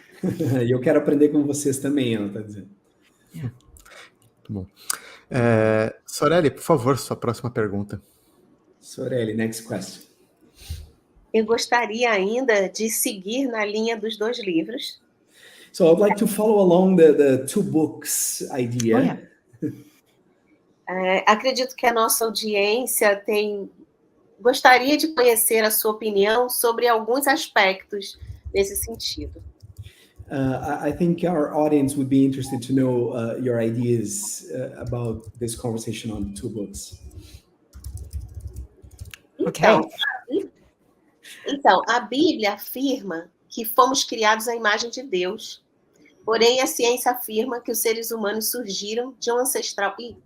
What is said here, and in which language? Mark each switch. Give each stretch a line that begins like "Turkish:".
Portuguese: Eu quero aprender com vocês também, ela está dizendo.
English: Yeah.
Portuguese: Muito bom. Sorelli, por favor, sua próxima pergunta.
English: Sorelli, next question.
Portuguese: Eu gostaria ainda de seguir na linha dos 2 livros.
English: So I'd like to follow along the 2 books idea. Oh, yeah.
Portuguese: Acredito que a nossa audiência gostaria de conhecer a sua opinião sobre alguns aspectos nesse sentido.
English: I think our audience would be interested to know your ideas about this conversation on the 2 books.
Portuguese: Então, a Bíblia afirma que fomos criados à imagem de Deus, porém a ciência afirma que os seres humanos surgiram de um ancestral...